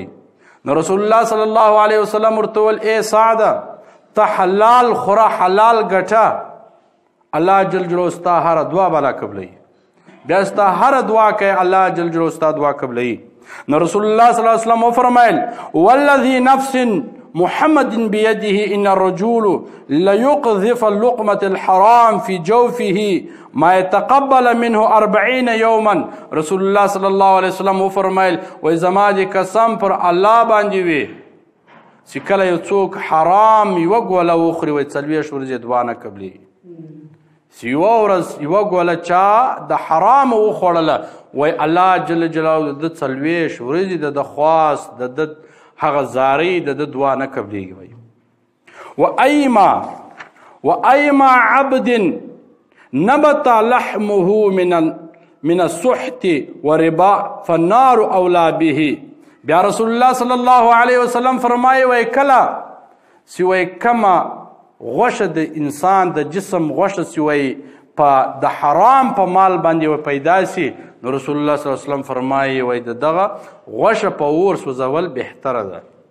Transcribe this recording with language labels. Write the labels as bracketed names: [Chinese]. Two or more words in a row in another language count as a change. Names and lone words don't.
[Pashto] نو رسول الله صلی الله علیه وسلم ورته وویل ای سعده ته حلال خوره حلال ګټه الله جل جلاله ستا هره دعا بلا قبلوي. بیا ستا هره دعا کوي الله جل جلاله ستا دعا قبلوي. [Arabic] نو رسول الله صلی الله علیه وسلم وفرمایل والذي نفس محمد بيده ان الرجل ليقذف اللقمة الحرام في جوفه ما يتقبل منه 40 يوما. [Pashto] رسول الله صلی الله علیه وسلم وفرمایل وای زما دې قسم پر الله باندې وي چې کله یو څوک حرام یوه ګوله وخوري وای 40 ورځې دعا نه قبلېږي. چې یوه ورځ یوه ګوله چا د حرامو وخوړله وای الله جل جلاله د 40 ورځې د خواست د هغه زارۍ د دعا نه قبلېږي. [Arabic] وایي وایما عبد نبت لحمه من السحت وربا فالنار اولا به. [Pashto] بیا رسول الله صلی الله علیه وسلم فرمایي وای کله چې وای کمه غوښه د انسان د جسم غوښه چې وای په د حرام په مال باندې و پیدا سي نو رسول الله صلی الله علیه وسلم فرمایي وای دغه غوښه په اور سوځول بهتره ده.